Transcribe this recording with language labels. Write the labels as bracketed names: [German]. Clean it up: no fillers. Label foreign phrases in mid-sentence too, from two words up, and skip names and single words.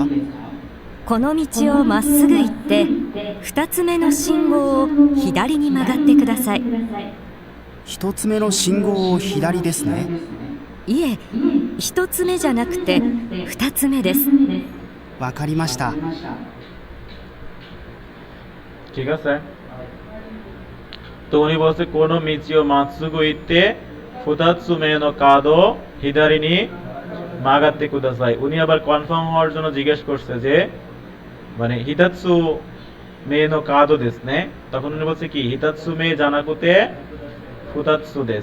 [Japanese] この道をまっすぐ行って2つ目の信号を左に曲がってください。一つ目の信号を左ですね。いえ、1つ目じゃなくて2つ目です。わかりました。 [Bangla] ঠিক আছে। তো উনি বলছে [Japanese] この道をまっすぐ行って二つ目の角左に曲がってください. [Bangla] উনি আবার কনফার্ম হওয়ার জন্য জিজ্ঞেস করছে যে মানে [Japanese] 一つ目の角ですね, [Bangla] তখন উনি বলছে কি [Japanese] 一つ目じゃなくて二つです.